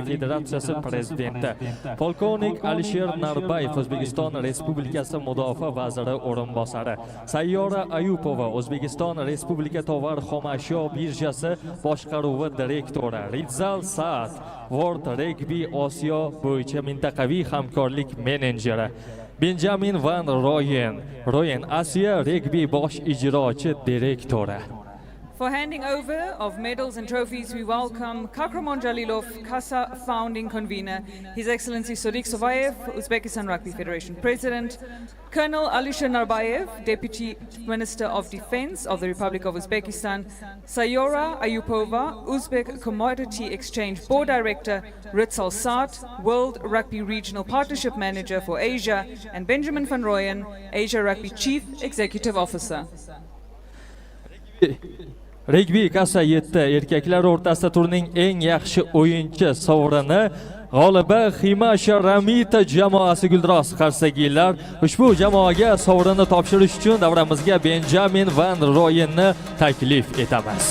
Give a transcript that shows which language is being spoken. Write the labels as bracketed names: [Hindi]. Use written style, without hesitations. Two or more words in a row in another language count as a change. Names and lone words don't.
[Uzbek] Federatsiyasi prezidenti, polkovnik Alisher Narbayev, O'zbekiston Respublikasi Mudofaa vaziri o'rinbosari, Sayyora Ayupova, O'zbekiston Respublika tovar xomashyo birjasi boshqaruvi direktori, Rizal Saad, World Regbi Osiyo bo'yicha mintaqaviy hamkorlik menejeri, Benjamin Van Royen, Asiya Regbi bosh ijrochi direktori. [English] For handing over of medals and trophies, we welcome Kakhramon Jalilov, CASA founding convener, His Excellency Sodiq Sovayev, Uzbekistan Rugby Federation President, Colonel Alisher Narbayev, Deputy Minister of Defense of the Republic of Uzbekistan, Sayora Ayupova, Uzbek Commodity Exchange Board Director, Ritzal Saad, World Rugby Regional Partnership Manager for Asia, and Benjamin van Rooyen, Asia Rugby Chief Executive Officer. [Uzbek] Regbi CASA 7 erkaklar o'rtasida turning eng yaxshi o'yinchi sovrini g'olibi Himasha Ramita jamoasi Guldiroz Qarsagiylar. Ushbu jamoaga sovrinni topshirish uchun davramizga Benjamin van Rooyenni taklif etamiz.